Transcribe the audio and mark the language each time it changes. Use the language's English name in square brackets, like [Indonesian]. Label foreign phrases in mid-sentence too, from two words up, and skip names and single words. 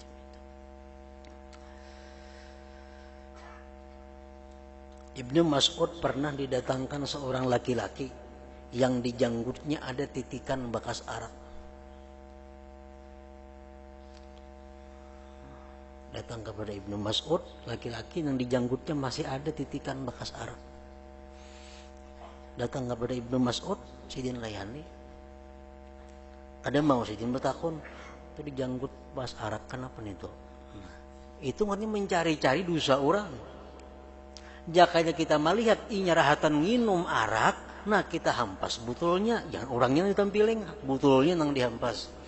[Indonesian] Ibnu Mas'ud pernah didatangkan seorang laki-laki yang di janggutnya ada titikan bekas arak. Datang kepada Ibnu Mas'ud, laki-laki yang di janggutnya masih ada titikan bekas arak. Datang kepada Ibnu Mas'ud, [Banjar] Sidin layani. [Indonesian] Ada mau Sidin bertakun, itu di janggut bekas arak, kenapa itu? Nah, itu artinya mencari-cari dosa orang. [Banjar] Jakanya kita melihat inya rahatan nginum arak, nah kita hampas butulnya, jangan orangnya ditampilin, butulnya nang dihampas.